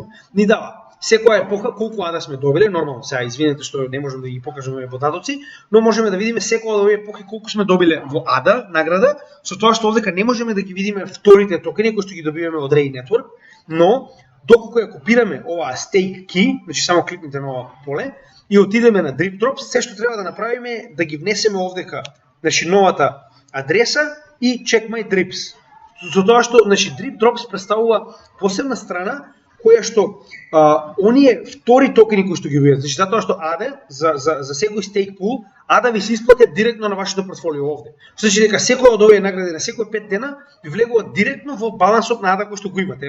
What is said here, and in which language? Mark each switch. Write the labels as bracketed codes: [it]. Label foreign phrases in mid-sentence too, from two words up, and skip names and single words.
[mk] Ни дава секоја епоха колку ада сме добиле, нормално сега извинете што не можеме да ги покажеме податоци, но можеме да видиме секоја од овие епохи колку сме добиле во ада награда, со тоа што овдека не можеме да ги видиме вторите токени кои што ги добиваме од Ray Network, но доколку ја копираме оваа [en] stake key, [mk] значи само кликнете на ова поле и отидеме на Drip Drops, се што треба да направиме е да ги внесеме овдека, значи новата адреса и [en] check my drips. [mk] Со тоа што значи Drip Drops представува посебна страна која што оние втори токени кои што ги добивате, значи затоа што ADA за секој [en] stake pool, [mk] ADA ви се исплатат директно на вашето портфолио овде. Значи дека секој од овие награди на секој 5 дена ви влегува директно во балансот на ADA кој што го имате.